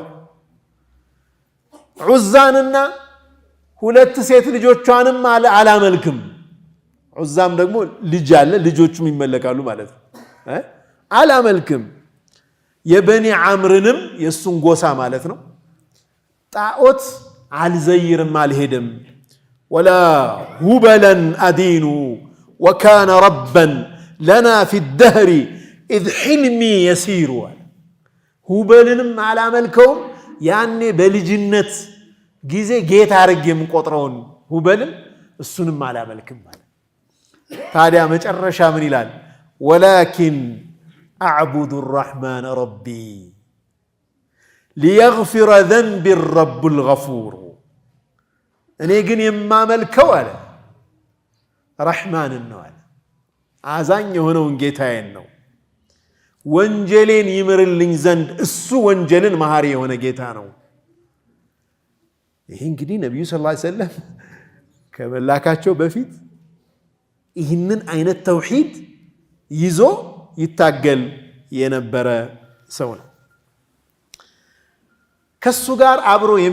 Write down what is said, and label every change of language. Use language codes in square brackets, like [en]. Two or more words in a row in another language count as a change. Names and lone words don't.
[am] ዑዛንና ሁለት ሴት ልጆቿንም አላመልክም ዑዛም ደግሞ ልጅ አለ ልጆቹም ይመለካሉ ማለት ነው አላመልክም የበኒ ዐምርንም የሱን ጎሳ ማለት ነው ጣዖት አልዘይርም አልሄድም [ar] ولا هبل أدين وكان ربا لنا في الدهر إذ حلمي يسير [am] ሁበልንም አላመልከውም ያኔ በልጅነት ጊዜ ጌታ አርጌ የምቆጥረውን ሁበልን እሱንም አላመልክም ማለት ታዲያ መጨረሻ ምን ይላል [ar] ولكن أعبد الرحمن ربي ليغفر ذنب الرب الغفور [am] እኔ ግን የማመልከው አለ ረህማን ነው አለ አዛኝ የሆነውን ጌታዬን ነው ወንጀሌን ይምርልኝ ዘንድ እሱ ወንጀልን መሐሪ የሆነ ጌታ ነው ይሄ እንግዲህ ነብዩ [ar] صلى الله عليه وسلم [am] ከመላካቸው በፊት ይህንን አይነት ተውሂድ ይዞ ይታገል የነበረ ሰው ነው ከሱ ጋር አብሮ